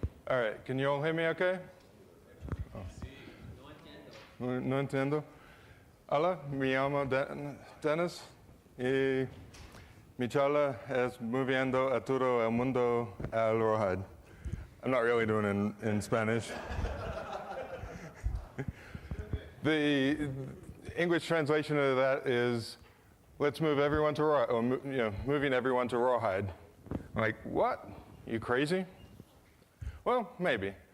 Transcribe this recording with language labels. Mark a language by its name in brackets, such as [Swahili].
[English] All right, can you all hear me okay? [Spanish] Oh. No entiendo. Hola, me llamo Dennis y mi charla es moviendo a todo el mundo al rawhide. [English] I'm not really doing it in Spanish. The English translation of that is, let's move everyone to rawhide, or moving everyone to rawhide. I'm like, what? You crazy? Well, maybe.